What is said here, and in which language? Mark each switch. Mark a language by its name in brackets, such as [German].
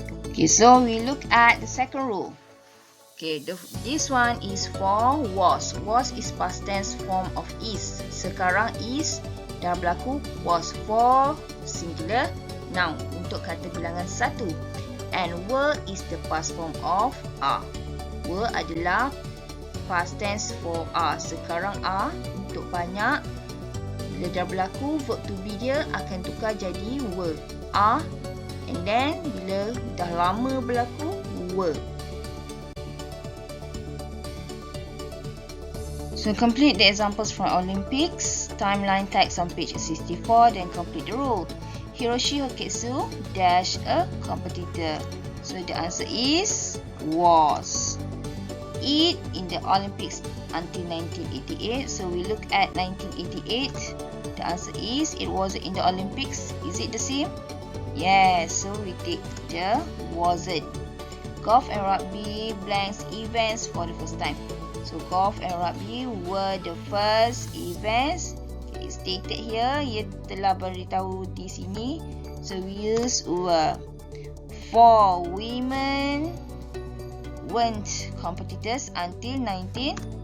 [English] Okay, so we look at the second rule. Okay, this one is for was. Was is past tense form of is. [Malay] Sekarang is dah berlaku [English] was for singular noun [Malay] untuk kata bilangan satu. [English] And were is the past form of are. Were adalah past tense for are. [Malay] Sekarang are untuk banyak. Bila dah berlaku, verb to be dia akan tukar jadi were. Are. And then bila dah lama berlaku, were. [English] So complete the examples from Olympics. Timeline text on page 64. Then complete the rule. Hiroshi Hoketsu dash a competitor. So the answer is was. It in the Olympics until 1988. So we look at 1988. The answer is it wasn't in the Olympics. Is it the same? Yes. So we take the wasn't. Golf and rugby blanks events for the first time. So golf and rugby were the first events. It's stated here. [Malay] Ia telah beritahu di sini. [English] So we use were. For women weren't competitors until 1900.